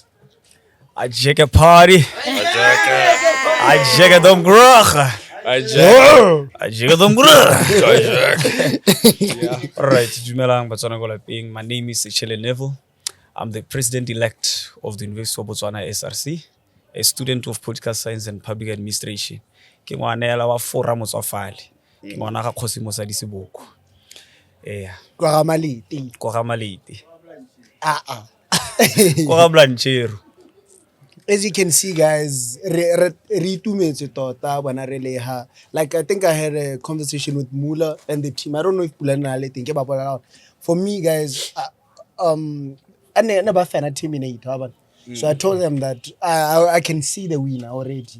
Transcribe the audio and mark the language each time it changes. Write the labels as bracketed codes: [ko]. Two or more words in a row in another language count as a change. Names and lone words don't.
[en] I jack a party. I jack a dumb grog. I jack a dumb grog. Alright, [tn] Dumelang Botswana go lapeng. [en] My name is Sechele Neville. I'm the president-elect of the University of Botswana SRC, a student of political science and public administration. [tn] Ke ngwanela wa forum tsa file. Ke ngwana ga Kgosithebe di seboko. Kwa Maliti. Ko ga Malete. [en] As [tn] Ko ga Blanchero. [en] you can see, guys, like I think I had a conversation with Muller and the team. I don't know if Pulane think about it. For me, guys, I never fan a Terminator. So I told them that I can see the winner already.